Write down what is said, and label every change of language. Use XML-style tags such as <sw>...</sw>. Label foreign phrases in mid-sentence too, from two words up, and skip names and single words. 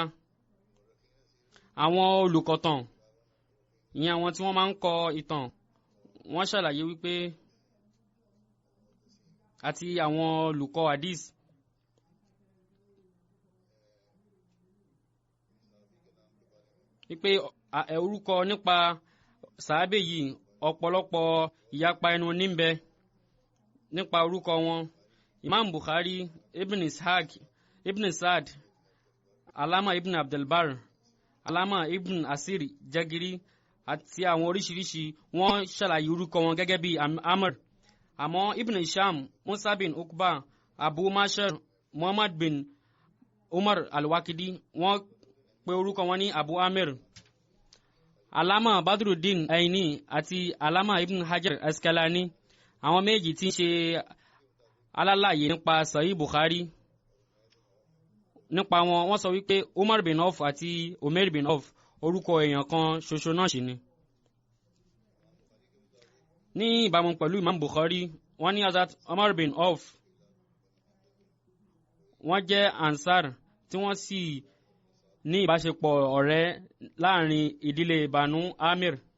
<yo>àwọn olùkọ̀tàn, ìyẹn àwọn tí wọ́n máa ń kọ ìtàn, wọ́n ṣàlàyé wípé àti àwọn olùkọ́ hadith wípé orúkọ nípa sàábé yìí ọ̀pọ̀lọpọ̀ ìyapa ẹnu níbẹ̀ nípa orúkọ wọn. Imam Bukhari, Ibn Ishaq, Ibn Sa'd, Alama Ibn Abdelbar, Alama Ibn Asir Jagiri àti àwọn oríṣiríṣi wọ́n ṣàlàyé orúkọ wọn gẹ́gẹ́ bí Amr. àmọ́ Ibn Hisham, Musa bin Uqba, Abu Mashar, Muhammad bin Umar al-Waqidi wọ́n pe orúkọ wọn ní Abu Amir. Alama Badruddin Aini àti Alama Ibn Hajar Asqalani, àwọn méjì tí ń ṣe alálàyé nípa Sahih Bukhari, nípa wọn wọ́n sọ wípé Umar bin Auf àti Umair bin Auf orúkọ èèyàn kan ṣoṣo náà sì ni. ní ìbámu pẹ̀lú Imam Bukhari, wọ́n ní Hazrat Umar bin Auf wọ́n jẹ́ Ansar tí wọ́n sì ní ìbáṣepọ̀ ọ̀rẹ́ láàrin ìdílé Banu Amir.</yo>